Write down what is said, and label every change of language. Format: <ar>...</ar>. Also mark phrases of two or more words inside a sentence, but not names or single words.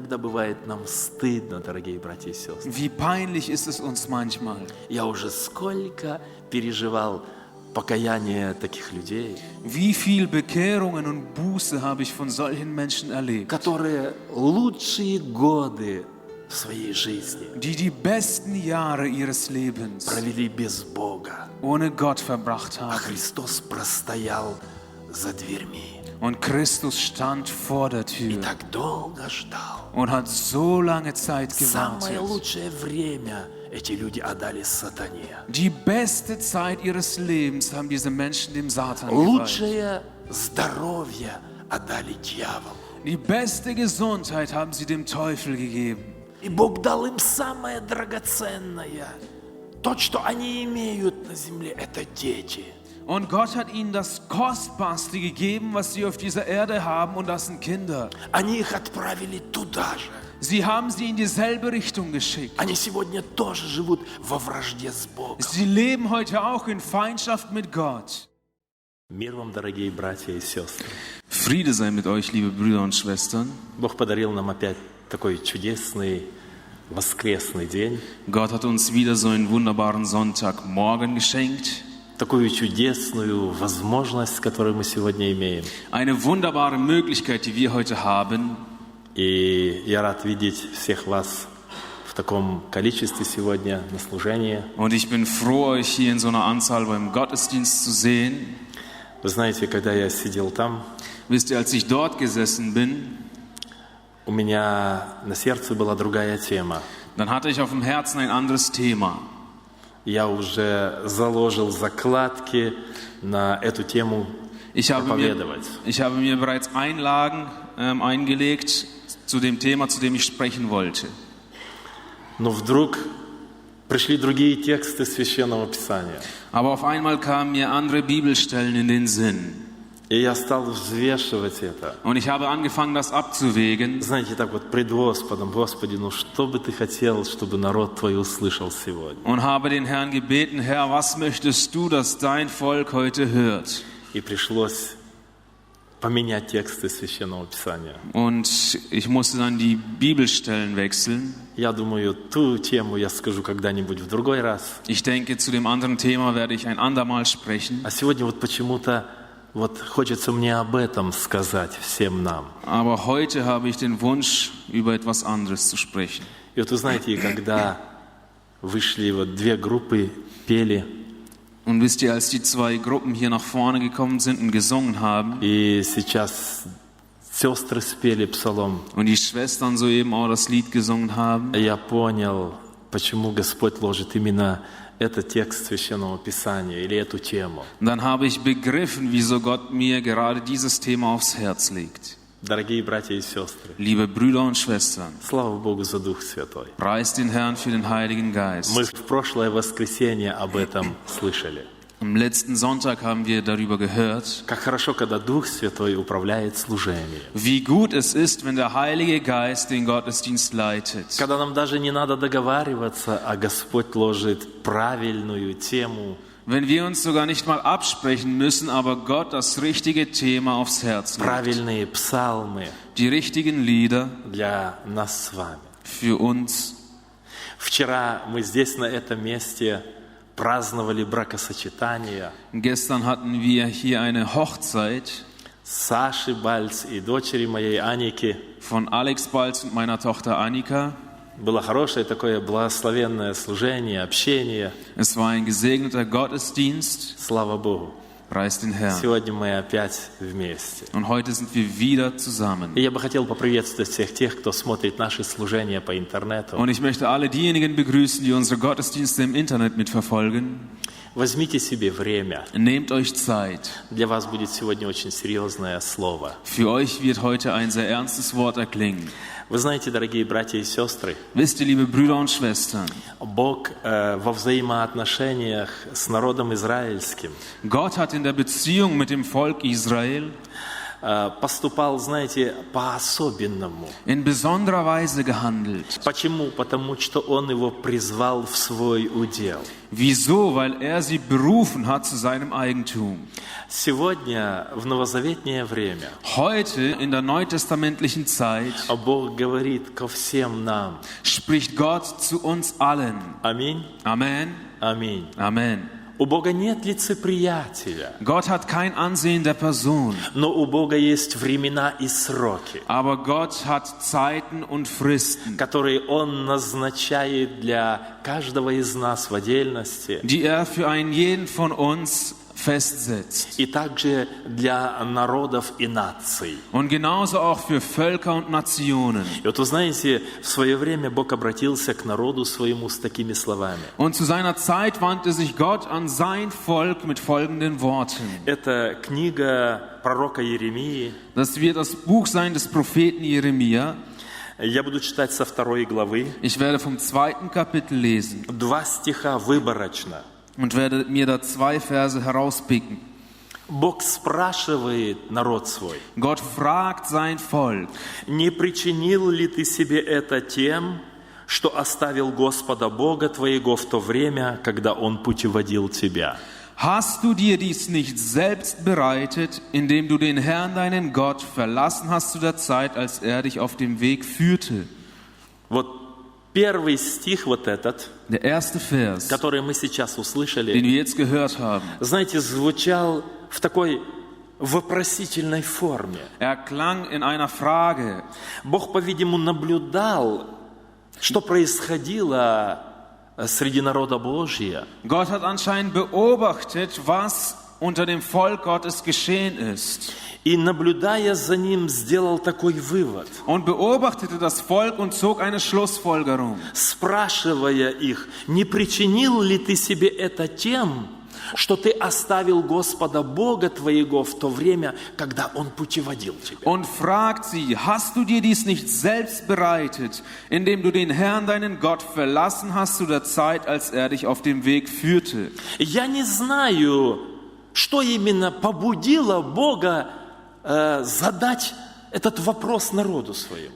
<ru>бывает нам стыдно, дорогие братья и сестры.</ru> <de>Wie peinlich ist es uns manchmal.</de> <ru>Я уже сколько переживал покаяние таких людей,</ru> <de>Wie viel Bekehrungen und Buße habe ich von solchen Menschen erlebt,</de> <ru>которые лучшие годы в своей жизни</ru> <de>die die besten Jahre ihres Lebens</de> <ru>провели без Бога,</ru> <de>ohne Gott verbracht</de> <ru>а</ru> <de>haben.</de> <ru>Христос простоял за дверьми</ru> <de>Und Christus stand vor der</de> <ru>и</ru> <de>Tür</de> <ru>так долго ждал.</ru> <de>und hat so lange Zeit</de> <ru>Самое</ru> <de>gewartet.</de> <ru>лучшее время эти люди отдали сатане.</ru> <de>Die beste Zeit ihres Lebens haben diese Menschen dem Satan geweiht.</de> <ru>Лучшее здоровье отдали дьяволу.</ru> <de>Die beste Gesundheit haben sie dem Teufel gegeben.</de> <ru>И Бог дал им самое драгоценное. То, что они имеют на земле, это дети.</ru> <de>Und Gott hat ihnen das Kostbarste gegeben, was sie auf dieser Erde haben, und das sind Kinder.</de> <ru>Они их отправили туда же.</ru> <de>Sie haben sie in dieselbe Richtung geschickt.</de> <ru>Они сегодня тоже живут во вражде с Богом.</ru> <de>Sie leben heute auch in Feindschaft mit Gott.</de> <ru>Мир вам, дорогие братья и сестры.</ru> <de>Friede sei mit euch, liebe Brüder und Schwestern.</de> <ru>Бог подарил нам опять такой чудесный воскресный день.</ru> <de>Gott hat uns wieder so einen wunderbaren Sonntagmorgen geschenkt.</de> <ru>Такую чудесную возможность, которую мы сегодня имеем.</ru> <de>Eine wunderbare Möglichkeit, die wir heute haben.</de> <ru>И я рад видеть всех вас в таком количестве сегодня на служении.</ru> <de>Und ich bin froh, euch hier in so einer Anzahl beim Gottesdienst zu sehen.</de> <ru>Вы знаете, когда я сидел там,</ru> <de>Wisst ihr, als ich dort gesessen bin,</de> <ru>у меня на сердце была другая тема.</ru> <de>dann hatte ich auf dem Herzen ein anderes Thema.</de> <ru>Я уже заложил закладки на эту тему</ru> <de>Ich habe mir bereits Einlagen eingelegt zu dem Thema, zu dem ich sprechen wollte.</de> <ru>Но вдруг пришли другие тексты Священного Писания.</ru> <de>Aber auf einmal kamen mir andere Bibelstellen in den Sinn.</de> <ru>И я стал взвешивать это.</ru> <de>Und ich habe angefangen, das abzuwägen.</de> <ru>Знаете, так вот пред Господом: Господи, ну что бы Ты хотел, чтобы народ Твой услышал сегодня?</ru> <de>Und habe den Herrn gebeten: Herr, was möchtest du, dass dein Volk heute hört?</de> <ru>И пришлось поменять тексты Священного Писания.</ru> <de>Und ich musste dann die Bibelstellen wechseln.</de> <ru>Я думаю, ту тему я скажу когда-нибудь в другой раз.</ru> <de>Ich denke, zu dem anderen Thema werde ich ein andermal sprechen.</de> <ru>А сегодня вот почему-то вот хочется мне об этом сказать всем нам.</ru> <de>Aber heute habe ich den Wunsch, über etwas anderes zu sprechen.</de> <ru>И вот вы знаете, когда вышли вот две группы, пели,</ru> <de>Und wisst ihr, als die zwei Gruppen hier nach vorne gekommen sind und gesungen haben,</de> <ru>и сейчас сестры спели псалом,</ru> <de>und die Schwestern soeben auch das Lied gesungen haben,</de> <ru>я понял, почему Господь ложит именно этот текст Священного Писания или эту тему.</ru> <de>dann habe ich begriffen, wieso Gott mir gerade dieses Thema aufs Herz legt.</de> <ru>Дорогие братья и сестры,</ru> <de>Liebe Brüder und Schwestern,</de> <ru>слава Богу за Дух Святой.</ru> <de>preist den Herrn für den Heiligen Geist.</de> <ru>Мы в прошлое воскресенье об этом слышали.</ru> <de>Am letzten Sonntag haben wir darüber gehört,</de> <ru>Как хорошо, когда Дух Святой управляет служением.</ru> <de>wie gut es ist, wenn der Heilige Geist den Gottesdienst leitet.</de> <ru>Когда нам даже не надо договариваться, а Господь ложит правильную тему.</ru> <de>Wenn wir uns sogar nicht mal absprechen müssen, aber Gott das richtige Thema aufs Herz legt.</de> <ru>Правильные псалмы</ru> <de>Die richtigen Lieder</de> <ru>для нас с вами.</ru> <de>für uns.</de> <ru>Вчера мы здесь, на этом месте, праздновали бракосочетание</ru> <de>Gestern hatten wir hier eine Hochzeit</de> <ru>Саши Бальц и дочери моей Аники.</ru> <de>von Alex Balz und meiner Tochter Annika.</de> <ru>Было хорошее такое благословенное служение, общение.</ru> <de>Es war ein gesegneter Gottesdienst.</de> <ru>Слава Богу.</ru> <de>Preis den Herrn.</de> <ru>Сегодня мы опять вместе.</ru> <de>Und heute sind wir wieder zusammen.</de> <ru>И я бы хотел поприветствовать всех тех, кто смотрит наши служения по интернету.</ru> <de>Und ich möchte alle diejenigen begrüßen, die unsere Gottesdienste im Internet mitverfolgen.</de> <ru>Возьмите себе время.</ru> <de>Nehmt euch Zeit.</de> <ru>Для вас будет сегодня очень серьезное слово.</ru> <de>Für euch wird heute ein sehr ernstes Wort erklingen.</de> <ru>Вы знаете, дорогие братья и сестры,</ru> <de>Wisst ihr, liebe Brüder und Schwestern,</de> <ru>Бог во взаимоотношениях с народом израильским</ru> <de>Gott hat in der Beziehung mit dem Volk Israel</de> <ru>поступал, знаете, по-особенному.</ru> <de>in besonderer Weise gehandelt.</de> <ru>Почему? Потому что Он его призвал в свой удел.</ru> <de>Wieso? Weil er sie berufen hat zu seinem Eigentum.</de> <ru>Сегодня, в новозаветнее время,</ru> <de>Heute, in der neutestamentlichen Zeit,</de> <ru>Бог говорит ко всем нам.</ru> <de>spricht Gott zu uns allen.</de> <ru>Аминь.</ru> <de>Amen.</de> <ru>Аминь.</ru> <de>Amen.</de> <ru>У Бога нет лицеприятия,</ru> <de>Gott hat kein Ansehen der Person,</de> <ru>но у Бога есть времена и сроки,</ru> <de>aber Gott hat Zeiten und Fristen,</de> <ru>которые Он назначает для каждого из нас в отдельности,</ru> <de>die er für einen jeden von uns festsetzt.</de> <ru>и также для народов и наций.</ru> <de>Und genauso auch für Völker und Nationen.</de> <ru>И вот вы знаете, в свое время Бог обратился к народу своему с такими словами.</ru> <de>Und zu seiner Zeit wandte sich Gott an sein Volk mit folgenden Worten.</de> <ru>Это книга пророка Иеремии.</ru> <de>Das wird das Buch sein des Propheten Jeremia.</de> <ru>Я буду читать со 2 главы,</ru> <de>Ich werde vom 2. Kapitel lesen</de> <ru>2 стиха выборочно.</ru> <de>und werde mir da 2 Verse herauspicken.</de> <ru>Бог спрашивает народ свой:</ru> <de>Gott fragt sein Volk,</de> <ru>«Не причинил ли ты себе это тем, что оставил Господа Бога твоего в то время, когда Он путеводил тебя?»</ru> <de>hast du dir dies nicht selbst bereitet, indem du den Herrn, deinen Gott, verlassen hast zu der Zeit, als er dich auf dem Weg führte?</de> <ru>Вот первый стих вот этот,</ru> <de>Der erste Vers,</de> <ru>который мы сейчас</ru> <de>den</de> <ru>услышали,</ru> <de>wir jetzt gehört haben,</de> <ru>знаете, звучал в такой вопросительной форме.</ru> <de>er klang in einer Frage.</de> <ru>Бог, по-видимому, наблюдал, что происходило среди народа Божия.</ru> <de>Gott hat anscheinend beobachtet, was unter dem Volk Gottes geschehen ist.</de> <ru>И, наблюдая за ним, сделал такой вывод,</ru> <de>Und beobachtete das Volk und zog eine Schlussfolgerung.</de> <ru>спрашивая их: «Не причинил ли ты себе это тем, что ты оставил Господа Бога твоего в то время, когда Он путеводил тебя?»</ru> <de>Und fragt sie, hast du dir dies nicht selbst bereitet, indem du den Herrn, deinen Gott, verlassen hast zu der Zeit, als er dich auf dem Weg führte?</de> <ru>Я не знаю, что именно побудило Бога задать этот вопрос народу своему.</ru>